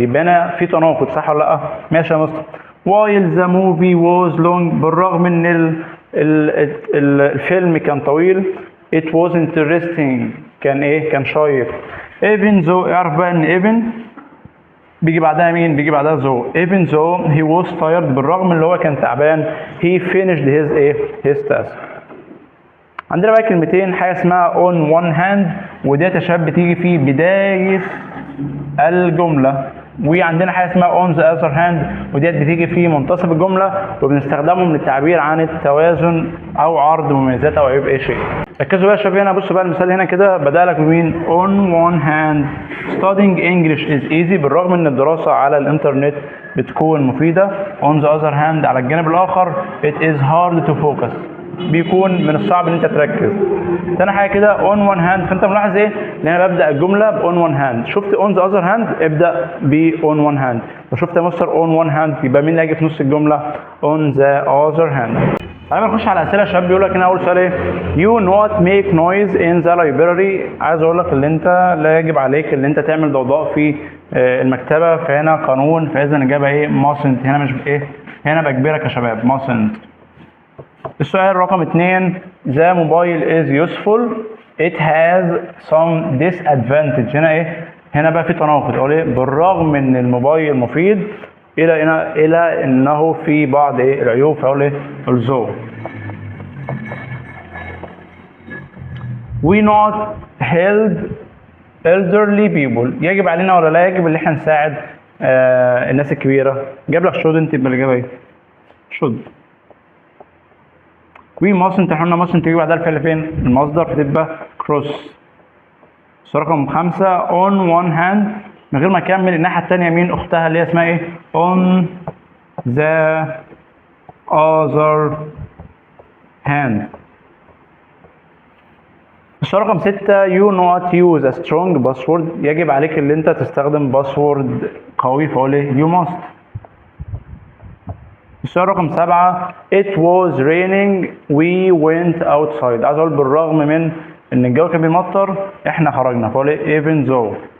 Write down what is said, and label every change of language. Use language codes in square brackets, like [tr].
[ar] يبقى هنا في تناقض صح ولا لا؟ ماشي يا مصر. [en] while the movie was long [ar] بالرغم ان الفيلم كان طويل [en] it was interesting [ar] كان ايه كان شيق. [en] even though [ar] اعرف بقى ان [en] even [ar] بيجي بعدها مين؟ بيجي بعدها [en] though. even though he was tired [ar] بالرغم اللي هو كان تعبان [en] he finished his [ar] ايه [en] his task. [ar] عندنا بقى كلمتين حاجه اسمها [en] on one hand [ar] وديت يا شباب بتيجي في بدايه الجمله، وعندنا حاجه اسمها [en] on the other hand [ar] وديت بتيجي في منتصف الجمله وبنستخدمهم للتعبير عن التوازن او عرض مميزات او عيوب اي شيء. ركزوا بقى يا شباب هنا. بصوا بقى المثال هنا كده بدأ لك بمين؟ [en] on one hand studying English is easy [ar] بالرغم ان الدراسه على الانترنت بتكون مفيده. [en] on the other hand [ar] على الجانب الاخر [en] it is hard to focus [ar] بيكون من الصعب ان انت تركز. تاني حاجه كده [en] on one hand. [ar] فانت ملاحظ ايه؟ ان انا ببدا الجمله ب on one hand. شفت [en] on the other hand [ar] ابدا ب [en] on one hand. [ar] لو شفت يا مستر [en] on one hand [ar] يبقى مين اللي هيجي في نص الجمله؟ [en] on the other hand. [ar] تعالى نخش على اسئله. شباب بيقول لك هنا اول سؤال ايه؟ [en] you not make noise in the library. [ar] عايز اقول لك ان انت لا يجب عليك ان انت تعمل ضوضاء في المكتبه. فهنا قانون فاذا الاجابه ايه؟ [en] mustn't. [ar] هنا مش ايه؟ هنا بجبرك يا شباب mustn't. السؤال رقم 2 [en] the mobile is useful it has some disadvantage. [ar] هنا ايه؟ هنا بقى في تناقض. اقول ايه؟ بالرغم ان الموبايل مفيد الى انه في بعض ايه العيوب. فاقول ايه؟ [en] although. we not help elderly people [ar] يجب علينا ولا لا يجب ان احنا نساعد الناس الكبيره؟ جاب لك [en] shouldn't [ar] يبقى الاجابه ايه؟ [en] should. we mustn't [ar] احنا mustn't تيجي بعدها الفعل فين؟ المصدر فتبقى [en] cross. [ar] رقم 5 [en] on one hand [ar] من غير ما اكمل الناحيه الثانيه مين اختها اللي هي اسمها ايه؟ [en] on the other hand. [ar] السؤال رقم 6 [en] you not use a strong password [ar] يجب عليك ان انت تستخدم باسورد قوي. فاقول ايه؟ [en] you must. السؤال رقم 7 it was raining we went outside. [ar] عايز اقول بالرغم من ان الجو كان بيمطر احنا خرجنا. فاقول ايه؟ [en] even though.